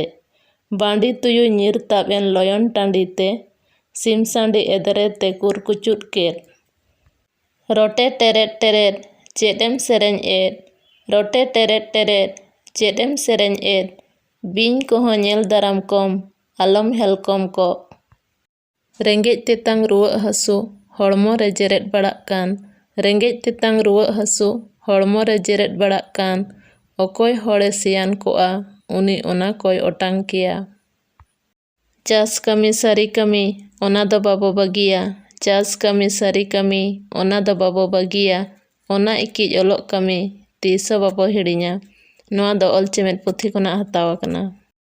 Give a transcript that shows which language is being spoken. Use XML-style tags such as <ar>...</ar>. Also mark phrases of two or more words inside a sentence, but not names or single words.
<sat>बांडी तुयुई ᱧᱤᱨ ᱛᱟᱵ ᱮᱱ ᱞᱚᱭᱚᱱ ᱴᱟᱺᱰᱤᱛᱮ सिम सांडी एदरेते कुरकुचुट केद रोटे टेरेट टेरेट चेदेम सेरेñ एद रोटे टेरेट टेरेट चेदेम सेरेñ एद बिñ कोहों ñेल दाराम कोम आलम हेलकोम को रेंगेज तेतांग रुवाग हासु हड़मो रे जेरेद बाड़ाग कान रेंगेज तेतांग रुवाग हासु हड़मो रे जेरेद बाड़ाग कान अकोय हड़े सियान कोआ उनी ओना कोय ओटांग किया चास कामी सारी कामी ओना दो बाबो बागिया चास कामी सारी कामी ओना दो बाबो बागिया ओना इकिज ओलोग कामी तीसो बाबो हिड़िñा नोआ दो ऑल चेमेद पुथी खना हताव आकना।</sat>